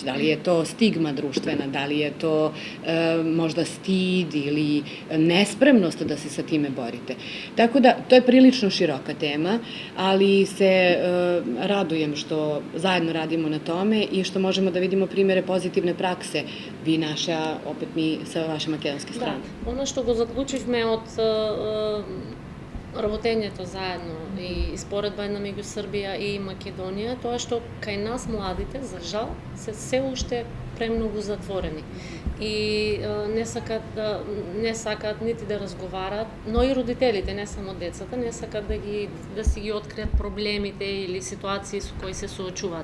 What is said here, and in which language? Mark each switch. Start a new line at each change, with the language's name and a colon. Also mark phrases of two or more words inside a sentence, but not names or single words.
Serbian: Da li je to stigma društvena, da li je to možda stid ili nespremnost da se sa time borite. Tako da, to je prilično široka tema, ali se radujem što zajedno radimo na tome i što možemo da vidimo primere pozitivne prakse. Vi naša, opet mi sa vaše makedonske strane.
Macedonian: Да, оно што го заклучивме од работењето заедно и споредба меѓу Србија и Македонија, тоа што кај нас младите, за жал, се се уште премногу затворени и не сакаат нити да разговараат, но и родителите, не само децата, не сакаат да си ги откријат проблемите или ситуации со кои се соочуваат.